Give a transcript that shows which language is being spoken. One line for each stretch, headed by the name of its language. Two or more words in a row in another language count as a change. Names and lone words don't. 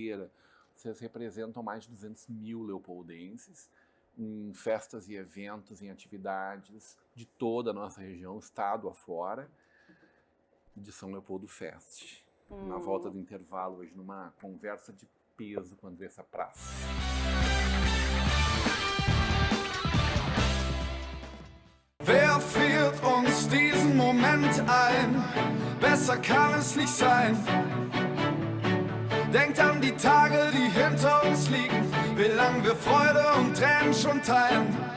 Portuguese: Vocês representam mais de 200 mil leopoldenses. em festas e eventos, em atividades de toda a nossa região, estado afora, de São Leopoldo Fest. Na volta do intervalo, hoje, numa conversa de peso com a Andressa Prass.
German: Wer friert uns diesen Moment ein? Besser kann es nicht sein. Denkt an die Tage, die hinter uns liegen, wie lang wir Freude und Tränen schon teilen.